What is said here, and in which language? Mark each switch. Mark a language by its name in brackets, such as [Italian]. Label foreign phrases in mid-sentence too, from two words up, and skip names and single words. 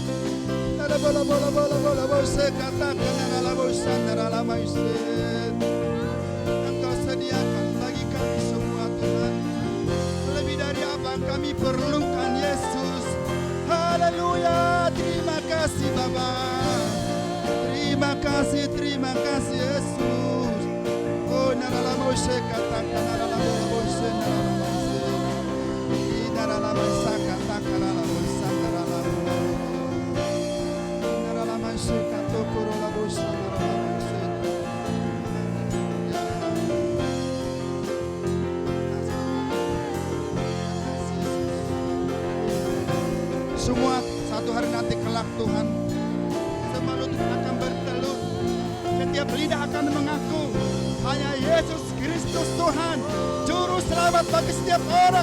[Indonesian] Engkau sediakan bagi kami semua Tuhan, lebih dari apa yang kami perlukan Yesus. Haleluya, terima kasih Bapa. Terima kasih Yesus. Oh naralamoise katakan naralamoise naralamoise. Naralamoise katakan naralamoise naralamoise. Naralamoise katakan naralamoise naralamoise. Semua satu hari nanti kelak Tuhan, semua lutut akan bertelut, setiap lidah akan mengaku hanya Yesus Kristus Tuhan, Juru Selamat bagi setiap orang.